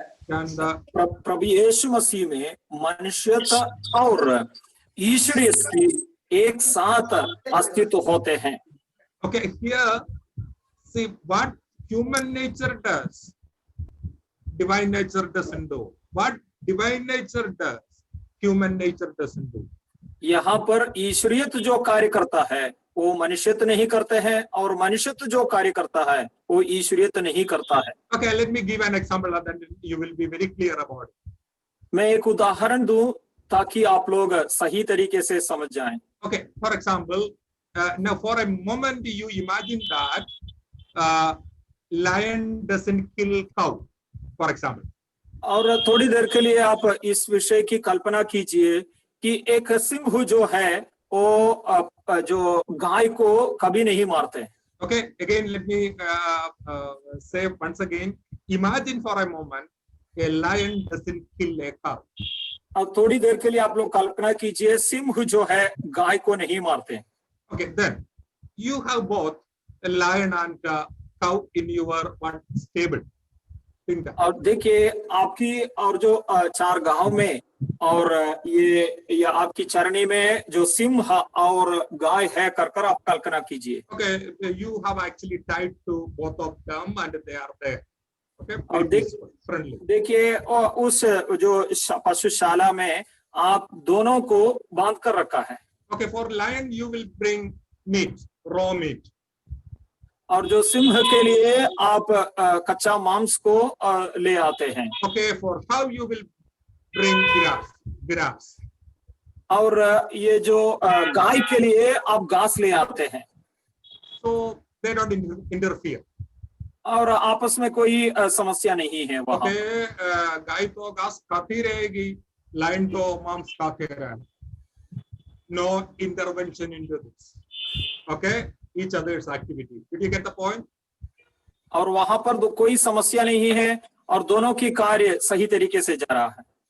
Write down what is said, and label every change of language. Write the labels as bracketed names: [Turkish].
[Hindi] प्रभु यीशु मसीह में मनुष्यता और ईश्वरीय एक साथ अस्तित्व होते हैं. [English] Okay, here, see what human nature does, divine nature doesn't do. What divine nature does, human nature doesn't do. [Hindi] यहाँ पर ईश्वरीयत जो कार्य करता है वो मनुष्यत्व नहीं करते हैं, और मनुष्यत्व जो कार्य करता है वो ईश्वरीयत नहीं करता है. [English] Okay, let me give an example, then you will be very clear about it. [Hindi] मैं एक उदाहरण दूं ताकि आप लोग सही तरीके से समझ जाएं. [English] Okay, for example, now for a moment you imagine that lion doesn't kill cow, for example. [Hindi] और थोड़ी देर के लिए आप इस विषय की कल्पना कीजिए कि एक सिंह जो है वो जो गाय को कभी नहीं मारते. [English] Okay, again let me say once again, imagine for a moment a lion doesn't kill a cow. [Hindi] अब थोड़ी देर के लिए आप लोग कल्पना कीजिए सिंह जो है गाय को नहीं मारते. [English] Okay, then you have both a lion and a cow in your one stable. [Hindi] और देखिए आपकी और जो 4 गांव में और ये आपकी चरनी में जो सिंह और गाय है कर आप कल्पना कीजिए. [English] Okay, you have actually tied to both of them and they are there. Okay, [Hindi] और देखिए उस जो पशुशाला में आप दोनों को बांध कर रखा है. [English] Okay, for lion you will bring meat, raw meat. [Hindi] और जो सिंह के लिए आप कच्चा मांस को ले आते हैं. [English] Okay, for cow you will bring grass. [Hindi] और ये जो गाय के लिए आप घास ले आते हैं. [English] So they don't interfere. [Hindi] और आपस में कोई समस्या नहीं है वहाँ. [English] Okay, [Hindi] गाय तो घास खाती रहेगी, [English] lion [Hindi] तो मांस खाते रहेगा. [English] No intervention into this. Okay, each other's activity. Did you get the point? [Hindi] और वहाँ पर कोई समस्या नहीं है और दोनों की कार्य सही तरीके से जा रहा है.